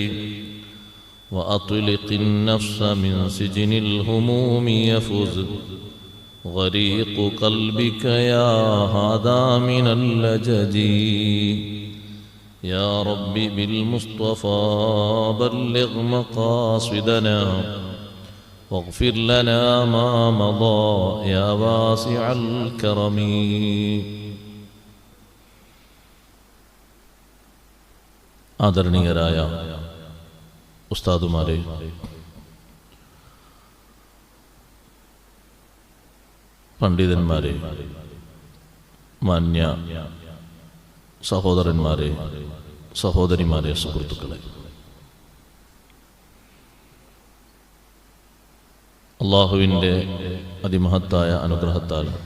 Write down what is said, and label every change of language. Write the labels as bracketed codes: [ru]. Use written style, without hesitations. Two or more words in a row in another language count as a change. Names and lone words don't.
[ar] وأطلق النفس من سجن الهموم يفز غريق قلبك يا هذا من اللجج يا رب بالمصطفى بلغ مقاصدنا واغفر لنا ما مضى يا واسع الكرم [ml] ആദരണീയരായ ഉസ്താദുമാരെ, പണ്ഡിതന്മാരെ, മാന്യ സഹോദരന്മാരെ, സഹോദരിമാരെ, സുഹൃത്തുക്കളെ, അല്ലാഹുവിൻ്റെ അതിമഹത്തായ അനുഗ്രഹത്താൽ